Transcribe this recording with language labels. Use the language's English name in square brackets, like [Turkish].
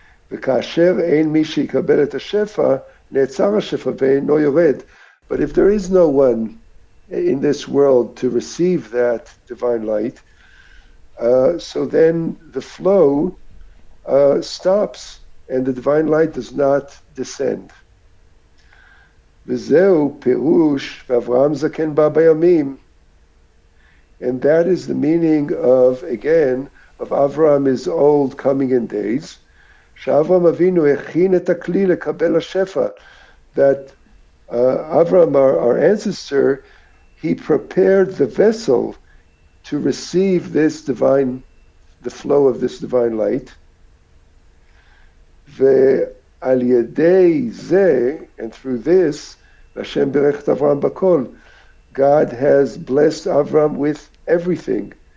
[Hebrew] וכאשר אין מי שיקבל את השפע, נעצר השפע ואינו יורד. [English] But if there is no one in this world to receive that divine light, so then the flow stops and the divine light does not descend. [Hebrew] וזהו פירוש ואברהם זקן בא בימים. [English] And that is the meaning of, again, of Avraham is old, coming in days. [Hebrew] שאברהם אבינו הכין את הכלי לקבל השפע. [English] That Avraham, our ancestor, he prepared the vessel to receive this divine, the flow of this divine light. [Hebrew] ועל ידי זה, [English] and through this, [Hebrew] Hashem berech את Avraham b'kol, [English] God has blessed Avraham with everything.